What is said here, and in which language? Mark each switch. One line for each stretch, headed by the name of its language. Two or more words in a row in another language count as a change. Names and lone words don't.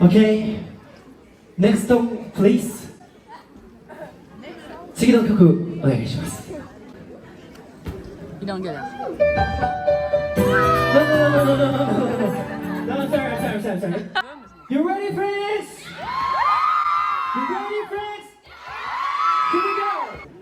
English: Okay, next song, please.
Japanese: 次の曲お願いします。
French: Il est en galère.
English: No, sorry. You ready, friends? You ready, friends? Here we go.